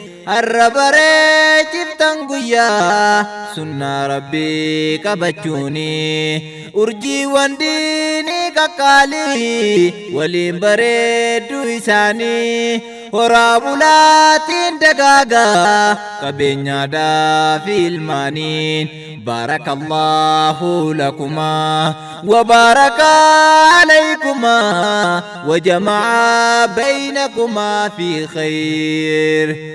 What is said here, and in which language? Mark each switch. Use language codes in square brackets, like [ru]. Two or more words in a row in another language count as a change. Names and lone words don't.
[om] Har'a baree ciftan guyyaa sunnaa Rabbii qabachuuni. Urjii wandiini kakkaali waliin bareeddu isaanii. Horaa bulaatiin dagaagaa qabeenyaadhaa fi ilmaaniin. [ar] بارك الله لكما وبارك عليكما وجمع بينكما في خير.